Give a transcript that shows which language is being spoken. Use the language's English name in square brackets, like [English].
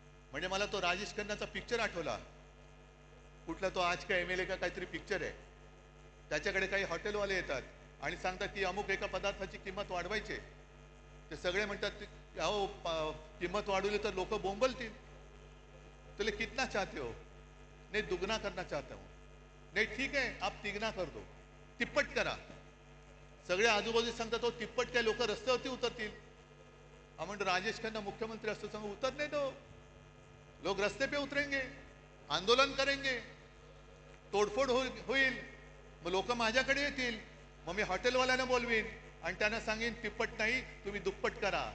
[Marathi] म्हणजे मला तो राजेश खन्नाचा पिक्चर आठवला. कुठला तो आज का एमएलए का काहीतरी पिक्चर आहे. त्याच्याकडे काही हॉटेलवाले येतात आणि सांगतात की अमुक एका पदार्थाची किंमत वाढवायची. ते सगळे म्हणतात अहो किंमत वाढवली तर लोक बोंबलतील. [Hindi] तुले कितना चाहते हो? नहीं दुगना करना चाहता हूं. नहीं ठीक है आप तिगना कर दो, [Marathi] तिप्पट करा. सगळे आजूबाजू सांगतात तो तिप्पट काय लोक रस्त्यावरती उतरतील. आपण राजेश खन्ना मुख्यमंत्री असतो सांगू उतर नाही तो. [Hindi] लोग रस्ते पे उतरेंगे, आंदोलन करेंगे, [Marathi] तोडफोड होईल. मग लोक माझ्याकडे येतील. मग मी हॉटेलवाल्यांना बोलवीन आणि त्यांना सांगेन तिप्पट नाही तुम्ही दुप्पट करा.